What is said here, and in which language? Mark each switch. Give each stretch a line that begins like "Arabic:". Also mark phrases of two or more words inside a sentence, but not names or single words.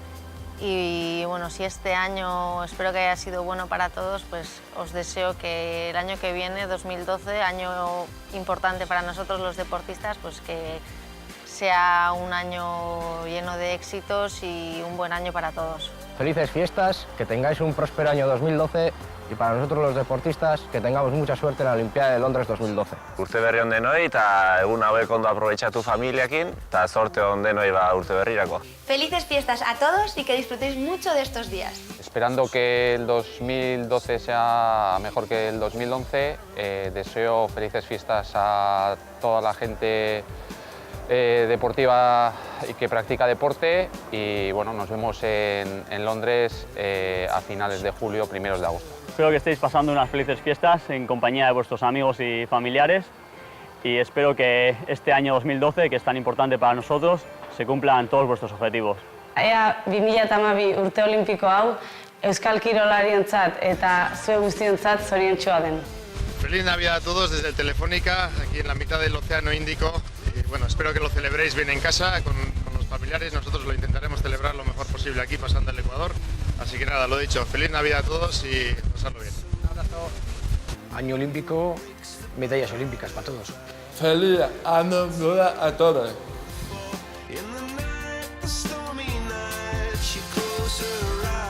Spanish: Y bueno, si este año espero que haya sido bueno para todos, pues os deseo que el año que viene, 2012, año importante para nosotros los deportistas, pues que sea un año lleno de éxitos y un buen año para todos. Felices fiestas, que tengáis un próspero año 2012 y para nosotros los deportistas que tengamos mucha suerte en la Olimpiada de Londres 2012.
Basque: Urte berri on denoi eta egun hauek ondo aprobetxatu familiakin eta sorte on denoi urte berrirako.
Spanish: Felices fiestas a todos y que disfrutéis mucho de estos días. Esperando que el 2012 sea mejor que el 2011, deseo felices fiestas a toda la gente deportiva y que practica deporte y bueno, nos vemos en Londres a finales de julio, primeros de agosto. Espero que estéis pasando unas felices fiestas en compañía de vuestros amigos y familiares y espero que este año 2012, que es tan importante para nosotros, se cumplan todos vuestros objetivos.
Basque: Ea 2012 urte olimpiko hau euskal kirolarientzat eta zue guztiontzat zoriontsua den.
Spanish: Feliz Navidad a todos desde Telefónica, aquí en la mitad del Océano Índico. Y bueno, espero que lo celebréis bien en casa con los familiares. Nosotros lo intentaremos celebrar lo mejor posible aquí, pasando el Ecuador. Así que nada, lo dicho, feliz Navidad a todos y pasarlo bien. Un abrazo. Año olímpico, medallas olímpicas para todos. Feliz año nuevo a todos.
English: In the night, the stormy night, she closed her